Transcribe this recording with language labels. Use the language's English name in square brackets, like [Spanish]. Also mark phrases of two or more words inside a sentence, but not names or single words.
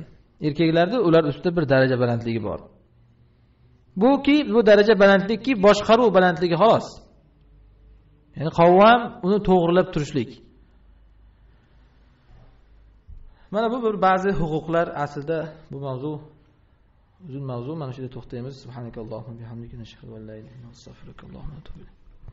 [Uzbek] Erkaklarda ular ustida bir daraja balandligi bor. Bu daraja balandlikki boshqaruv balandligi xolos. Ya'ni qavvam uni to'g'rilab turishlik. Mana bu bir ba'zi huquqlar aslida bu mavzu uzun mavzu. Mana shu yerda to'xtaymiz. [Arabic] سبحانك اللهم وبحمدك نشهد أن لا إله إلا أنت أستغفرك وأتوب إليك.